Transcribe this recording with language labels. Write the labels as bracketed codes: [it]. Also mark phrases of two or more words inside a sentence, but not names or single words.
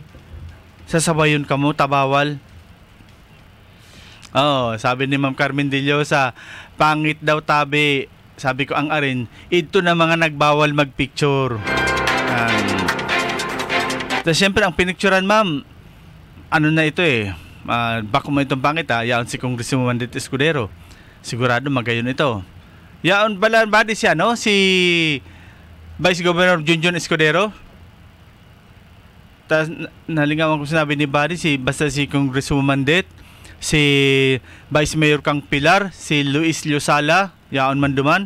[bik] Sasabayon ka mo, tabawal. Sabi ni Ma'am Carmen De Llosa, pangit daw tabi. Sabi ko ang arin, ito na mga nagbawal magpicture. Tapos syempre ang pinicturan, ma'am, na ito bako mo itong pangit yaon si Congressman Mandit Escudero. Sigurado magayon ito. Yaon bala badi siya, no? Si Vice Governor Junjun Escudero. Nalingawan ko sinabi ni Buddy, basta si Congresswoman Mandit, si Vice Mayor Kang Pilar, si Luis Liosala, yaon man duman.